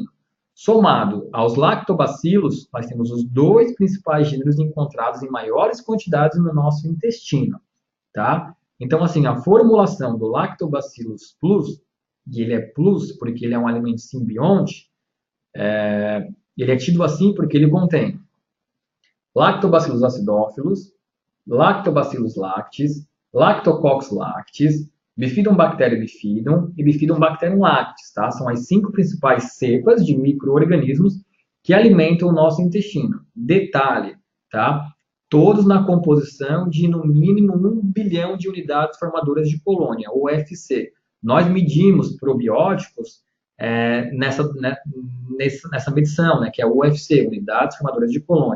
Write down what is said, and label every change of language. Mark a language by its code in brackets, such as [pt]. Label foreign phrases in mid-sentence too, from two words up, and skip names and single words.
[pt] Somado aos lactobacilos, nós temos os 2 principais gêneros encontrados em maiores quantidades no nosso intestino, tá? Então, assim, a formulação do Lactobacillus Plus, e ele é plus porque ele é um alimento simbionte, ele é tido assim porque ele contém Lactobacillus acidófilos, Lactobacillus lactis, Lactococcus lactis, Bifidobacterium bifidum e Bifidobacterium lactis, tá? São as 5 principais cepas de micro-organismos que alimentam o nosso intestino. Detalhe, tá? Todos na composição de no mínimo 1 bilhão de unidades formadoras de colônia, ou UFC. Nós medimos probióticos nessa medição, né, que é o UFC, unidades formadoras de colônia.